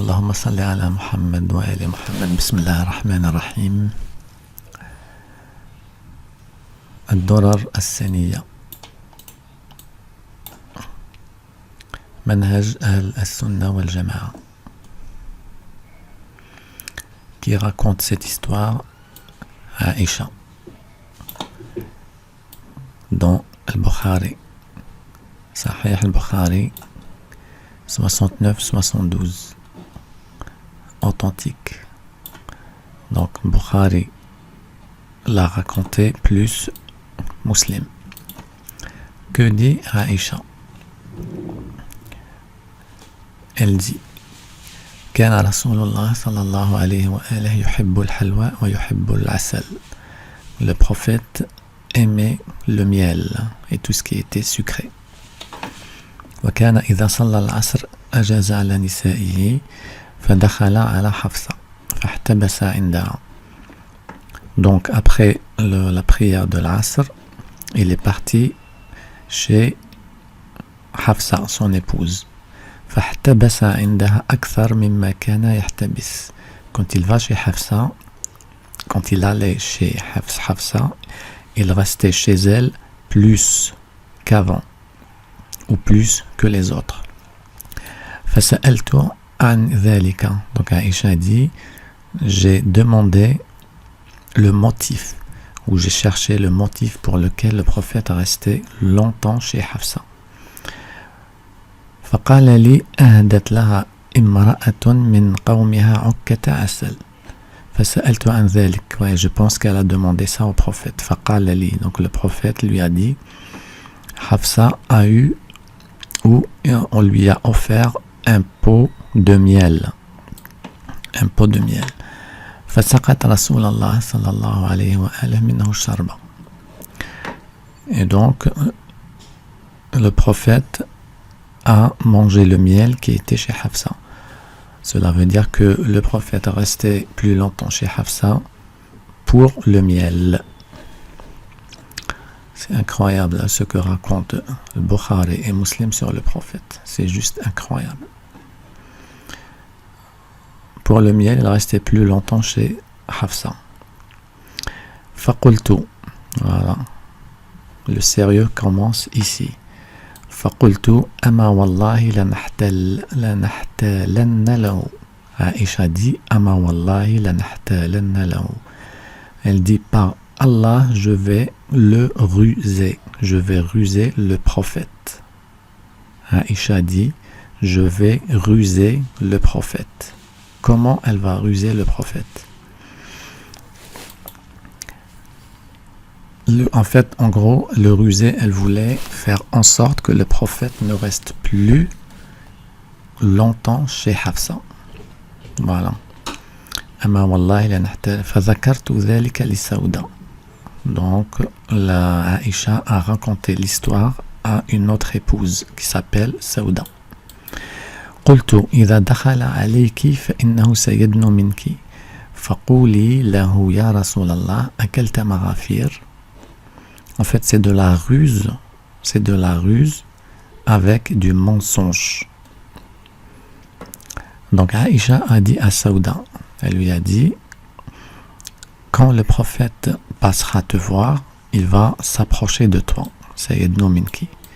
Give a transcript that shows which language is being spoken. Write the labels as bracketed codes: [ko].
[ar] اللهم صل على محمد وآل محمد. بسم الله الرحمن الرحيم. الدرر الثانية، منهج أهل السنة والجماعة، [fr] qui raconte cette histoire à Aïcha dans Al-Bukhari, Sahih Al-Bukhari 69-72, authentique. Donc Bukhari l'a raconté plus Muslim. Que dit Aïcha? Elle dit: [ar] كان رسول الله صلى الله عليه وآله يحب الحلوى ويحب العسل. [fr] Le prophète aimait le miel et tout ce qui était sucré. [ar] وكان إذا صلى العصر أجاز على نسائه فدخل على حفصة فاحتبس عندها. [fr] Donc après la prière de l'Asr, il est parti chez Hafsa, son épouse. [ar] فاحتبس عندها أكثر مما كان يحتبس. [fr] Quand il va chez Hafsa, quand il allait chez Hafsa, il restait chez elle plus qu'avant, ou plus que les autres. [ar] فسألت عن ذلك. [fr] Donc Aïcha dit: j'ai demandé le motif, ou j'ai cherché le motif pour lequel le prophète restait longtemps chez Hafsa. [ar] فقال لي: أهدت لها امرأة من قومها عكة عسل. فسألت عن ذلك. [fr] Ouais, je pense qu'elle a demandé ça au prophète. [ar] فقال لي. [fr] Donc le prophète lui a dit: Hafsa a eu, ou on lui a offert un pot de miel. Un pot de miel. [ar] فسقط رسول الله صلى الله عليه وآله منه الشربة. [fr] Et donc le prophète a mangé le miel qui était chez Hafsa. Cela veut dire que le prophète restait plus longtemps chez Hafsa pour le miel. C'est incroyable ce que raconte le Bukhari et Muslim sur le prophète. C'est juste incroyable. Pour le miel, il restait plus longtemps chez Hafsa. [ar] فقلت. [fr] Voilà. Le sérieux commence ici. [ar] فقلت أما والله لنحتالن له. [fr] Aïcha dit: [ar] أما والله لنحتالن له. [fr] Elle dit: par Allah, je vais le ruser. Je vais ruser le prophète. Aïcha dit: je vais ruser le prophète. Comment elle va ruser le prophète? En fait, en gros, le ruser, elle voulait faire en sorte que le prophète ne reste plus longtemps chez Hafsa. Voilà. [ar] أما والله لنحتال فذكرت ذلك لسودة. [fr] Donc, la Aïcha a raconté l'histoire à une autre épouse qui s'appelle Sauda. [ar] قلت إذا دخل عليك فإنه سيدن منك فقولي له يا رسول الله أكلت مغافير. [fr] En fait, c'est de la ruse. C'est de la ruse avec du mensonge. Donc Aïcha a dit à Sauda, elle lui a dit: quand le prophète passera te voir, il va s'approcher de toi. Sayyidnu minki.